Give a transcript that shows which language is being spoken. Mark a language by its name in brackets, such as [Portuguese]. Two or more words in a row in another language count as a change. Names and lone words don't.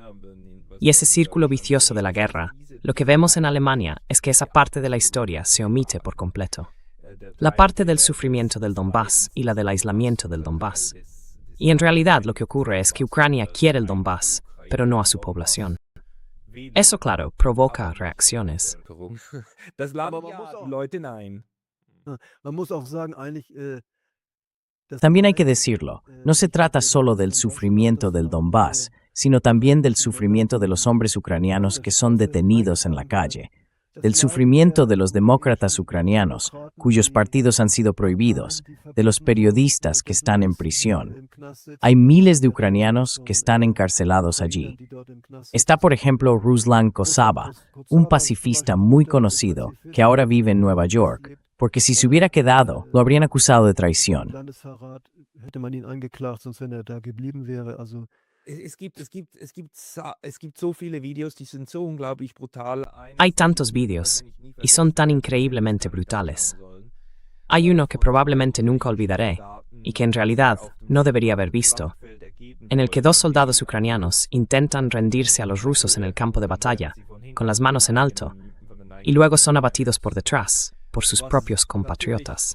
[Spanish] Y ese círculo vicioso de la guerra, lo que vemos en Alemania es que esa parte de la historia se omite por completo. La parte del sufrimiento del Donbass y la del aislamiento del Donbass. Y en realidad lo que ocurre es que Ucrania quiere el Donbass, pero no a su población. Eso, claro, provoca reacciones. [German] Das Land Aber man ja, muss auch- die Leute nein. Man muss auch sagen, eigentlich, [Spanish] También hay que decirlo, no se trata solo del sufrimiento del Donbass, sino también del sufrimiento de los hombres ucranianos que son detenidos en la calle, del sufrimiento de los demócratas ucranianos, cuyos partidos han sido prohibidos, de los periodistas que están en prisión. Hay miles de ucranianos que están encarcelados allí. Está, por ejemplo, Ruslan Kosaba, un pacifista muy conocido que ahora vive en Nueva York, porque si se hubiera quedado, lo habrían acusado de traición. [German] Landesverrat hätte man ihn angeklagt, sonst wenn er da geblieben wäre. Also Es gibt so viele Videos, die sind so unglaublich brutal. [Spanish] Hay tantos vídeos, y son tan increíblemente brutales. Hay uno que probablemente nunca olvidaré, y que en realidad no debería haber visto, en el que dos soldados ucranianos intentan rendirse a los rusos en el campo de batalla, con las manos en alto, y luego son abatidos por detrás, por sus propios compatriotas.